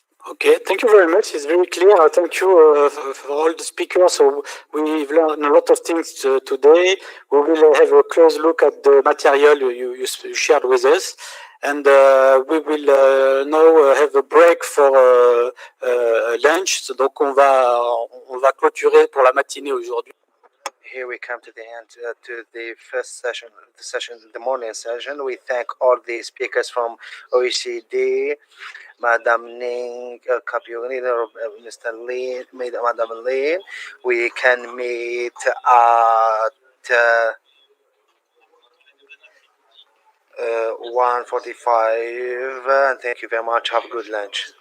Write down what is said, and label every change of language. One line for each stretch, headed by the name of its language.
English: Okay, thank you very much. It's very clear. Thank you for all the speakers. So we've learned a lot of things today. We will have a close look at the material you shared with us. And we will now have a break for lunch.
French: So, donc on va clôturer pour la matinée aujourd'hui.
English: Here we come to the end to the first session, the morning session. We thank all the speakers from OECD, Madam Ning, Kapioni, Mr. Lin, Madam Lin. We can meet at 1:45, and thank you very much. Have a good lunch.